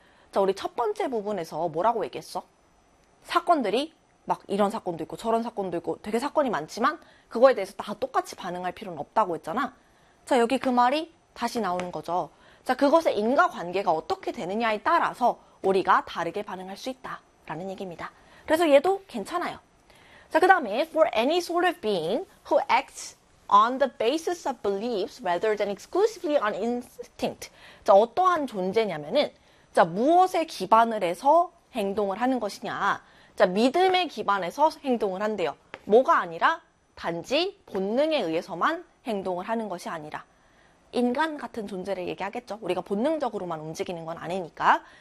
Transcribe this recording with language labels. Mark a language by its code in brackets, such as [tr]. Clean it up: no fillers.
[ko] 자, 우리 첫 번째 부분에서 뭐라고 얘기했어? 사건들이 막 이런 사건도 있고 저런 사건도 있고 되게 사건이 많지만 그거에 대해서 다 똑같이 반응할 필요는 없다고 했잖아. 자, 여기 그 말이 다시 나오는 거죠. 자, 그것의 인과관계가 어떻게 되느냐에 따라서 우리가 다르게 반응할 수 있다라는 얘기입니다. 그래서 얘도 괜찮아요. [en] 자, 그다음에 for any sort of being who acts on the basis of beliefs rather than exclusively on instinct. [ko] 자, 어떠한 존재냐면은 자, 무엇에 기반을 해서 행동을 하는 것이냐? 자, 믿음에 기반해서 행동을 한대요. 뭐가 아니라 단지 본능에 의해서만 행동을 하는 것이 아니라 인간 같은 존재를 얘기하겠죠. 우리가 본능적으로만 움직이는 건 아니니까.